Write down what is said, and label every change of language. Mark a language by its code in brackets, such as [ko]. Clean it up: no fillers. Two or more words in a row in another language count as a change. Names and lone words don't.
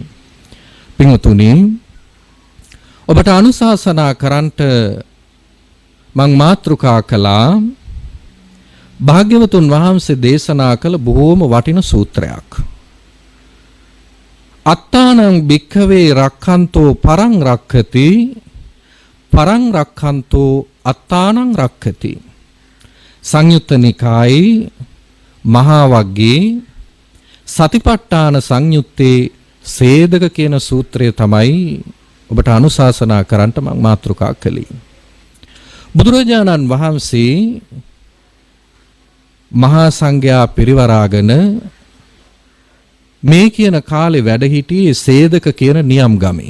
[si] පින්වතුනි ඔබට අනුශාසනා කරන්ට මං මාතෘකා කළා භාග්‍යවතුන් වහන්සේ දේශනා කළ බොහෝම වටින සූත්‍රයක්. [pi] අත්තානං භික්ඛවේ රක්ඛන්තෝ පරං රක්ඛති පරං රක්ඛන්තෝ අත්තානං රක්ඛති. [si] සංයුත්ත නිකායේ මහා වග්ගයේ සතිපට්ඨාන සංයුත්තේ සේදක කියන සූත්‍රය තමයි ඔබට අනුශාසනා කරන්නට මම මාතෘකා කළේ. බුදුරජාණන් වහන්සේ මහා සංඝයා පිරිවරාගෙන මේ කියන කාලේ වැඩ සිටියේ සේදක කියන නියම් ගමේ.